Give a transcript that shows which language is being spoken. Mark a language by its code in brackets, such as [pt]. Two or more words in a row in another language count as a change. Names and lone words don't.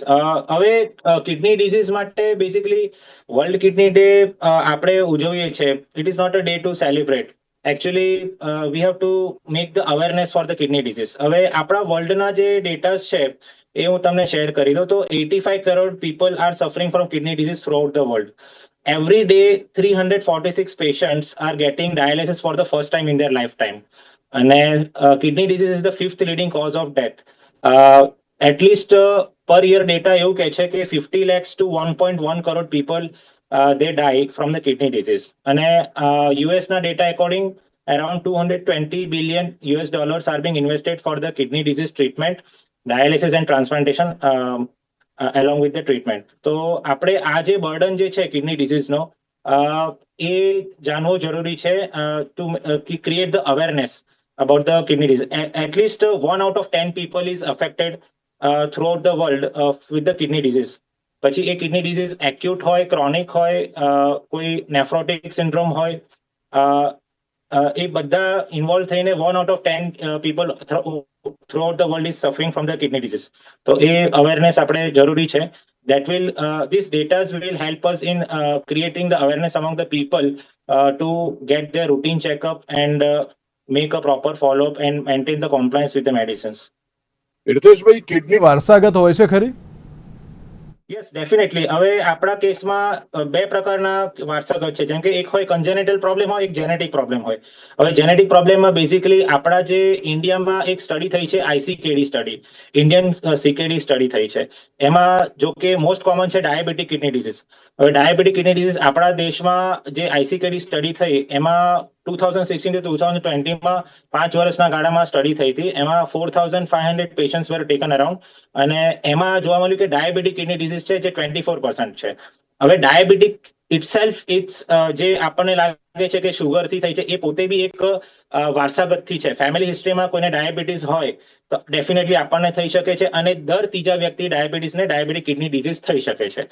[gu] હવે [en] kidney disease [gu] માટે બેઝિકલી વર્લ્ડ કિડની ડે આપણે ઉજવીએ છીએ. [en] it is not a day to celebrate. actually we have to make the awareness for the kidney disease. [gu] હવે આપણા વર્લ્ડના જે ડેટાસ છે એ હું તમને શેર કરી દઉં તો 85 કરોડ [en] people are suffering from kidney disease throughout the world. Every day, 346 patients are getting dialysis for the first time in their lifetime. And kidney disease is the fifth leading cause of death. At least per year data [gu] એવું કહે છે કે [en] 50 lakhs to 1.1 crore people they die from the kidney disease. અને US ના data according around 220 billion US dollars are being invested for the kidney disease treatment, dialysis and transplantation. Along with the treatment. [gu] તો આપણે આ જે બર્ડન જે છે કિડની ડિઝીઝનો એ જાણવો જરૂરી છે [en] to create the awareness about the kidney disease. At least 1 out of 10 people is affected throughout the world with the kidney disease. [gu] પછી એ [en] kidney disease [gu] એક્યુટ હોય, ક્રોનિક હોય, કોઈ [en] nephrotic syndrome [gu] હોય, એ બધા ઇન્વોલ્વ થઈને [en] 1 out of 10 people throughout the world is suffering from the kidney disease. [gu] તો એ અવેરનેસ આપણે જરૂરી છે. [en] That will these data will help us in creating the awareness among the people to get their routine checkup and make a proper follow-up and maintain the compliance with the medicines. [gu] તીર્થેશભાઈ, કિડની વારસાગત હોય છે ખરી? [en] yes, definitely. [gu] હવે આપણા કેસમાં બે પ્રકારના વારસાગત છે. જેમ કે એક હોય [en] congenital problem [gu] હોય, એક [en] genetic problem [gu] હોય. હવે જેનેટિક પ્રોબ્લેમમાં બેઝિકલી આપણા જે ઇન્ડિયામાં એક સ્ટડી થઈ છે, ICKD સ્ટડી, ઇન્ડિયન CKD સ્ટડી થઈ છે. એમાં જો કે મોસ્ટ કોમન છે [en] diabetic kidney disease. [gu] હવે [en] diabetic kidney disease [gu] આપણા દેશમાં જે ICKD સ્ટડી થઈ એમાં 2016 to 2020માં 5 વર્ષના ગાળામાં સ્ટડી થઈ હતી. એમાં 4,500 [en] patients were taken around [gu] અને એમાં જોવા મળ્યું કે [en] diabetic kidney disease [gu] છે જે 24% છે. હવે [en] diabetic itself it's [gu] જે આપણને લાગે છે કે શુગરથી થઈ છે એ પોતે બી એક વારસાગતથી છે. ફેમિલી હિસ્ટ્રીમાં કોઈને ડાયાબિટીસ હોય તો ડેફિનેટલી આપણને થઈ શકે છે અને દર ત્રીજા વ્યક્તિ ડાયાબિટીસને [en] diabetic kidney disease [gu] થઈ શકે છે.